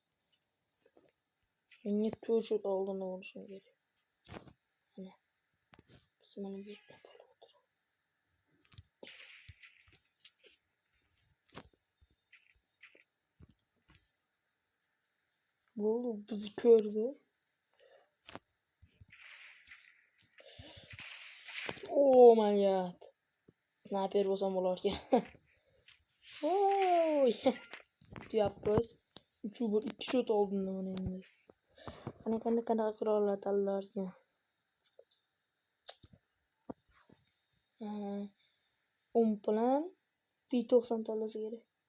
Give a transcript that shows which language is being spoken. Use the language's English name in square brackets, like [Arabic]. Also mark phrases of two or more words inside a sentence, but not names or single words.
[Uzbek] Menga 4 shot oldin urishim kerak. Mana. Biz mana bu yerda bo'lib o'tiramiz. Bu bizni ko'rdi. [English] Oh my god. [Uzbek] Sniper bo'lsam bo'lar ekan. Voy. Tuyapmiz. 3-1 2 shot oldin mana endi. Qanaqa qurollar tanlarkan. Plan P90 tanlasa kerak.